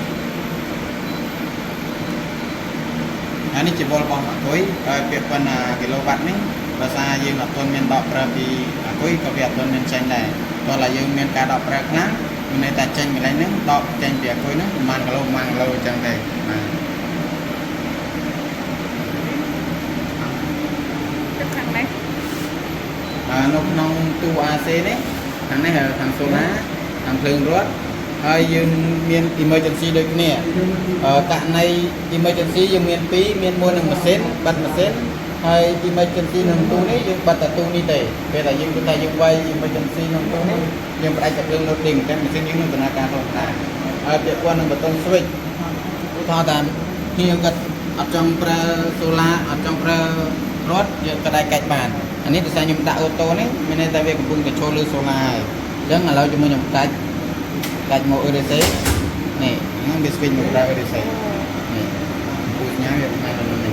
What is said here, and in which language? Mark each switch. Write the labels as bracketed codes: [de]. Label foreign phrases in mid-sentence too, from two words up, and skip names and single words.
[km] អានេះជាវល់របស់អាគុយហើយពាក់ព័ន្ធគីឡូវ៉ាត់នេះដោយសារយើងអត់ទាន់មានដកប្រើពីអាគុយក៏វាអត់ទាន់មានចេញដែរតោះតែយើងមានការដកប្រើខ្លាំងមានន័យថាចេញកន្លែងហ្នឹងដកចេញពីអាគុយហ្នឹងប្រហែលគីឡូអញ្ចឹងទេបាទ [vi] cái thằng này [km] នៅក្នុងទូ AC នេះខាងនេះខាង solar ខាងភ្លើងរត់ហើយយើងមាន emergency ដូចគ្នាករណី emergency យើងមាន2មានមួយនឹងម៉ាស៊ីនបិទម៉ាស៊ីន ហើយ emergency ក្នុងទូនេះយើងបិទតែទូនេះទេពេលតែយើងគិតថាយើងវាយ emergency ក្នុងទូនេះយើងផ្ដាច់តែភ្លើង loading តែម៉ាស៊ីនយើងនឹងដំណើរការធម្មតាហើយពាក់ព័ន្ធនឹងប៊ូតុង switch ឧទាហរណ៍ថាខ្ញុំគាត់អត់ចង់ប្រើ solar អត់ចង់ប្រើរត់យើងក៏អាចកាច់បានអានេះដោយសារខ្ញុំដាក់អូតូនេះមានន័យថាវាកំពុងតែចូលលើ solar ហើយអញ្ចឹងឥឡូវជាមួយខ្ញុំកាច់មក ERC នេះហ្នឹងវា switch មកប្រើ ERC នេះពូញ៉ាវាផ្នែកនោះនេះ